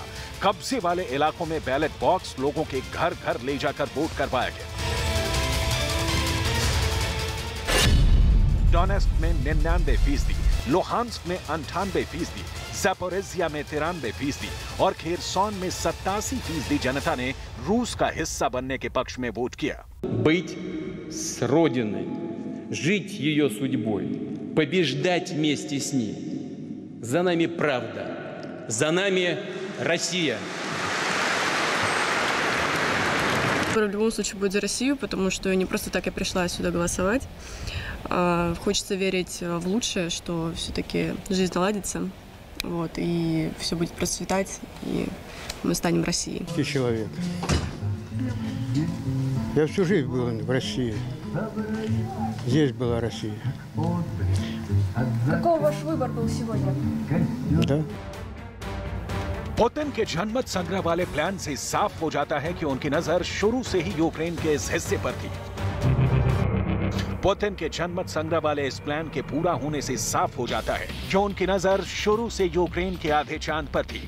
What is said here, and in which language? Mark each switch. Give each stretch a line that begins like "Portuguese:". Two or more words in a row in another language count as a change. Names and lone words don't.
Hindi: कब्जे वाले इलाकों में बैलेट बॉक्स लोगों के घर घर ले जाकर वोट करवाया गया। डोनेत्स्क में 99%, लुहांस्क में 98%, ज़ैपोरिज़िया में 93% और खेर्सोन में 87% जनता ने रूस का हिस्सा बनने के पक्ष में वोट किया।
Russian: Быть с Родиной, жить ее судьбой, побеждать вместе с ней. За нами правда, за нами Россия. В любом случае будет за Россию, потому что не просто так я пришла сюда голосовать. Хочется верить в лучшее, что все-таки жизнь наладится, вот, и все будет процветать, и мы станем Россией. Человек. Я всю жизнь был в России. Здесь была Россия. Какой ваш выбор был сегодня? Да.
Hindi: पुतिन के जनमत संग्रह वाले प्लान से साफ हो जाता है कि उनकी नजर शुरू से ही यूक्रेन के इस हिस्से पर थी। पुतिन के जनमत संग्रह वाले इस प्लान के पूरा होने से साफ हो जाता है कि उनकी नजर शुरू से यूक्रेन के आधे चांद पर थी।